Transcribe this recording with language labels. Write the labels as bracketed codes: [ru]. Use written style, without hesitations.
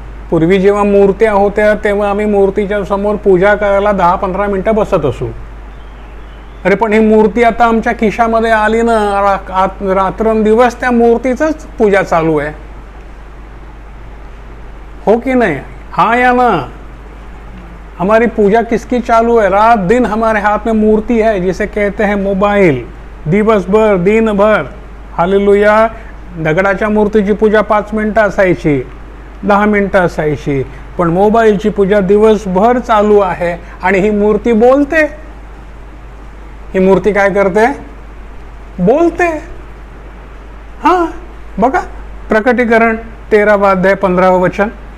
[mr] पूर्वी जेव्हा मूर्त्या होत्या तेव्हा आम्ही मूर्तीच्या समोर पूजा करायला 10-15 मिनटं बसत असू. अरे पण ही मूर्ती आता आमच्या खिशामध्ये आली ना, रात्रंदिवस त्या मूर्तीचंच पूजा चालू आहे. [hi] हो कि नहीं. हाँ या ना. हमारी पूजा किसकी चालू है, रात दिन हमारे हाथ में मूर्ति है जिसे कहते हैं मोबाइल. [mr] दिवसभर [hi] दिन भर. [mr] हालेलुया. दगडाच्या मूर्तीची पूजा 5 मिनिटं असायची, 10 मिनिटं असायची, पण मोबाईलची पूजा दिवसभर चालू आहे. आणि ही मूर्ती बोलते. ही मूर्ती काय करते, बोलते. हां बघा, प्रकटीकरण 13वा अध्याय 15वा वचन.